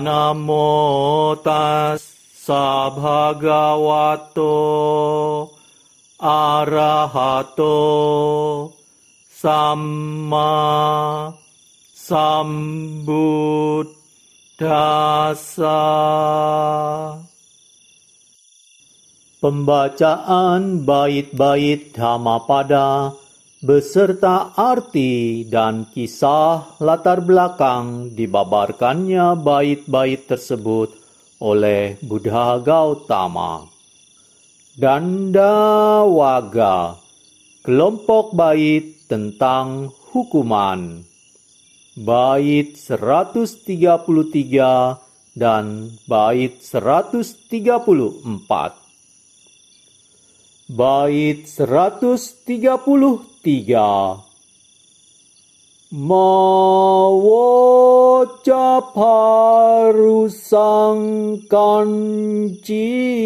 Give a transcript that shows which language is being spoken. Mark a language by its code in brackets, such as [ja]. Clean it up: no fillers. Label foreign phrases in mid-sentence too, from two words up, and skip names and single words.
[pi] Namo tassa bhagavato arahato samma sambuddhassa. [id] Pembacaan bait-bait Dhammapada beserta arti dan kisah latar belakang dibabarkannya bait-bait tersebut oleh Buddha Gautama. Dandawaga, kelompok bait tentang hukuman. Bait 133 dan bait 134. Bait 133. [pi] mawaca parusang kanci